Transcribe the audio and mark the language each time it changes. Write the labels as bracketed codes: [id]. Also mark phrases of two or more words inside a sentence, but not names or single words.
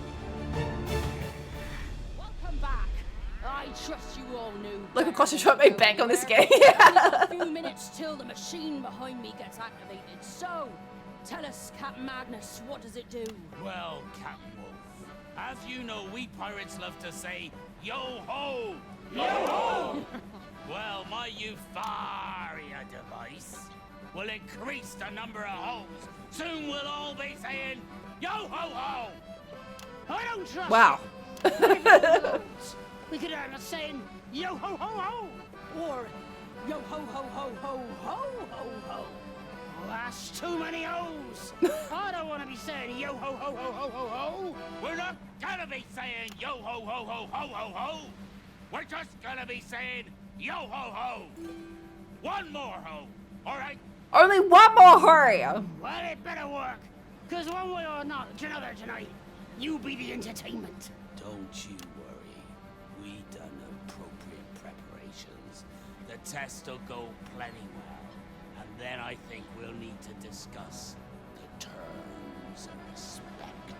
[en] Welcome back. I trust you all knew. Look across the shop, made bank on this game. A few minutes till the machine behind me gets activated. So, tell us, Captain Magnus, what does it do? Well, Captain Wolf, as you know, we pirates love to say, yo-ho! Yo-ho! Well, my Euphoria device will increase the number of hoes. Soon we'll all be saying, yo-ho-ho! I don't trust Wow. We could have us saying, yo-ho-ho-ho! Or, yo-ho-ho-ho-ho-ho-ho-ho! Well, that's too many O's. I don't want to be saying yo-ho-ho-ho-ho-ho-ho! We're not gonna be saying yo-ho-ho-ho-ho-ho-ho! We're just gonna be saying yo-ho-ho! One more ho, all right? Only one more hurry. Well, it better work. Because one way or another tonight, you be the entertainment. Don't you worry. We done appropriate preparations. The test will go plenty well. And then I think we'll need to discuss the terms of respect.